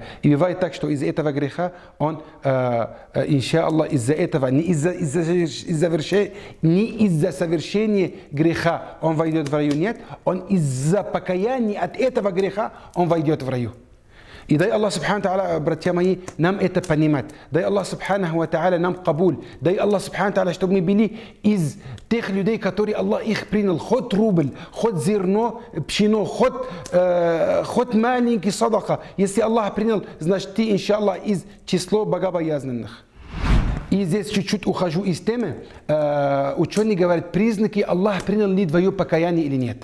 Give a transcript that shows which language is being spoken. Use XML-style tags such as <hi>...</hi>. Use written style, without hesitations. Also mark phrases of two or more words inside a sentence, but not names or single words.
<ru>И бывает так, что из-за этого греха он, иншаллах, из-за этого, не из-за совершения греха он войдет в раю, нет, он из-за покаяния от этого греха он войдет в раю. И дай Аллах,</ru> <ar>سبحانه وتعالى,</ar> <ru>братья мои, нам это понимать. Дай Аллах,</ru> <ar>سبحانه وتعالى,</ar> <ru>нам кабуль. Дай Аллах,</ru> <ar>سبحانه وتعالى,</ar> <ru>чтобы мы были из тех людей, которые Аллах их принял. Хоть рубль, хоть зерно, пшено, хоть маленький садака. Если Аллах принял, значит ты, иншаллах, из числа богобоязненных. И здесь чуть-чуть ухожу из темы. Ученые говорят, признаки Аллах принял ли твое покаяние или нет.</ru>